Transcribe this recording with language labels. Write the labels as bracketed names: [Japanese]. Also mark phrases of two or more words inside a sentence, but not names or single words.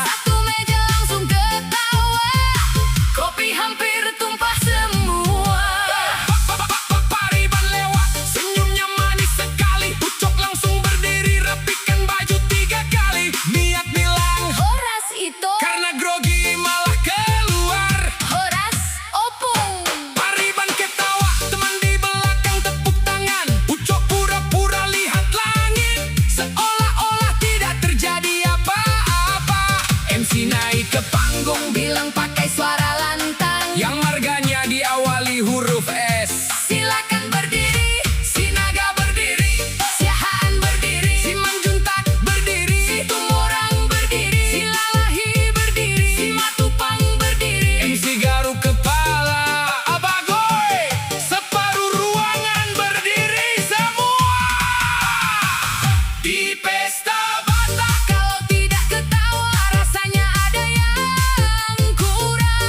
[Indonesian] Satu meja langsung ketawa, kopi hampir tumpah semua. Pariban lewat, senyumnya manis sekali. Ucok langsung berdiri, rapikan baju 3 kali. Niat bilang, Horas itu karena grogi malah keluar. [Batak Toba] Horas opung. [Indonesian] Pariban ketawa, teman di belakang tepuk tangan. Ucok pura-pura lihat langit, seolah-olah tidak terjadi apa-apa. MC naik ke panggung, bilang pakai suara lantang, yang marganya diawali huruf S. Silakan berdiri, si Naga berdiri, si Haan berdiri, si Manjuntak berdiri, si Tumorang berdiri, si Lalahi berdiri, si Matupang berdiri. MC garuk kepala, Abagoy, separuh ruangan berdiri semua. Di pesta Batak, kalau tidak ketawa rasanya ada yang kurang.